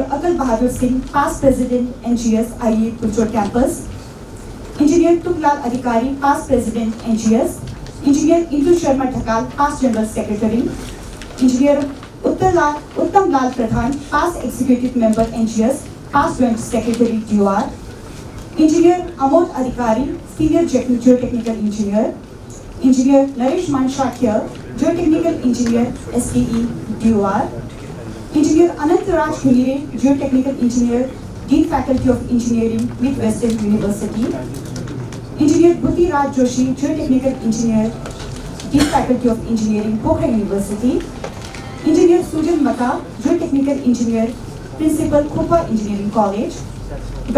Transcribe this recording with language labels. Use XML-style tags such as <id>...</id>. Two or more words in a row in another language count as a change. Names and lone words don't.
<en>Atal Bahadur Singh, Past President, NGS, IE Full Campus, Engineer Tuklal Adhikari, Past President, NGS, Engineer Indu Sharma Dhakal, Past General Secretary, Engineer Uttam Lal Pradhan, Past Executive Member, NGS, Past Joint Secretary, DUR, Engineer Amod Adhikari, Senior Geotechnical Engineer, Engineer Naresh Manshakia, Geotechnical Engineer, STE, DUR, Engineer Anantaraj Ghimire, Geotechnical Engineer, Dean Faculty of Engineering, Midwestern University, Engineer Buti Raj Joshi, Geotechnical Engineer, Dean Faculty of Engineering, Pokhara University, Engineer Sujan Mata, Geotechnical Engineer, Principal, Kupa Engineering College, Dr.</en>